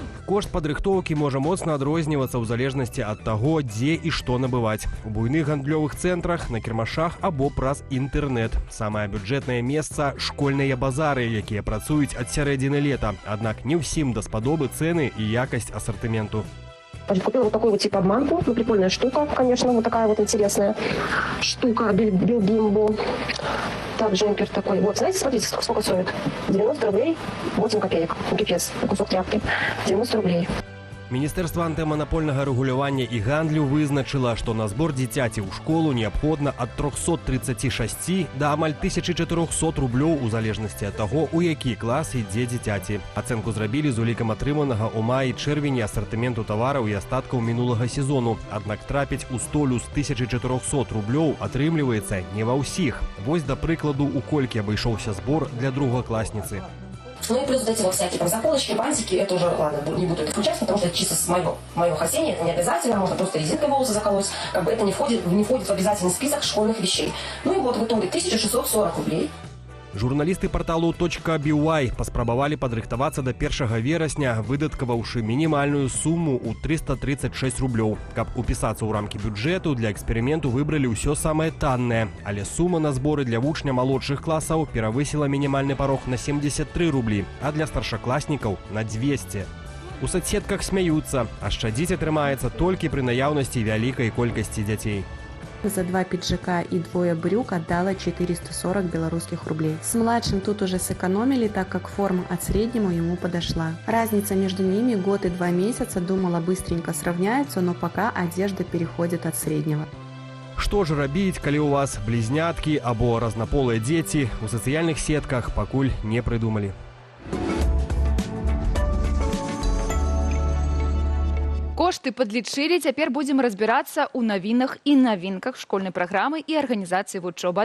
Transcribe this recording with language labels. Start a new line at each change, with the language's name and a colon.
Belarusian: Кошт падрыхтоўкі можа моцна адрознівацца ў залежнасці ад таго, дзе і што набываць. У буйных гандлёвых цэнтрах, на кірмашах або праз інтэрнэт. Самае бюджэтнае месца – школьныя базары, якія працуюць ад сярэдзіны лета. Аднак не ўсім даспадобы цэны і якасць асартыменту.
Russian: Купила вот такую вот типа обманку, ну прикольная штука, конечно, вот такая вот интересная штука, Билбимбо. Так, джемпер такой. Вот, знаете, смотрите, сколько стоит? 90 рублей, 8 копеек. Пипец, кусок тряпки. 90 рублей.
Belarusian: Міністэрства антыманапольнага рэгулявання і гандлю вызначыла, што на збор дзіцяці ў школу неабходна ад 336 да амаль 1400 рублёў у залежнасці ад таго, у які клас ідзе дзіцяці. Ацэнку зрабілі з улікам атрыманага ў маі-чэрвені асартыменту тавараў і астаткаў минулага сезону. Аднак трапіць у столю з 1400 рублёў атрымліваецца не ва ўсіх. Вось, да прыкладу, у колькі абышоўся збор для другакласніцы.
Russian: Ну и плюс вот эти вот всякие там заколочки, бантики, это уже, ладно, не буду это включать, потому что это чисто с моего хотения, это не обязательно, можно просто резинкой волосы заколоть, как бы это не входит в обязательный список школьных вещей. Ну и вот в итоге 1640 рублей.
Belarusian: Журналісты парталу .by паспрабавалі падрыхтавацца да 1 верасня, выдаткаваўшы мінімальную суму ў 336 рублёў. Каб упісацца ў рамкі бюджэту, для эксперыменту выбралі ўсё самае таннае. Але сума на зборы для вучня малодшых класаў перавысіла мінімальны парог на 73 рублі, а для старшакласнікаў на 200. У соцсетках смяюцца, а шчадзіць атрымаецца толькі пры наяўнасці вялікай колькасці дзяцей.
Russian: За 2 пиджака и 2 брюк отдала 440 белорусских рублей. С младшим тут уже сэкономили, так как форма от среднего ему подошла. Разница между ними год и 2 месяца, думала, быстренько сравняются, но пока одежда переходит от среднего.
Belarusian: Што ж рабіць, калі у вас блізняткі або разнаполыя дзеці, у сацыяльных сетках пакуль не прыдумалі. Кошты падлічылі, цяпер будзем разбірацца ў навінах і навінках школьнай праграмы і арганізацыі вучобы.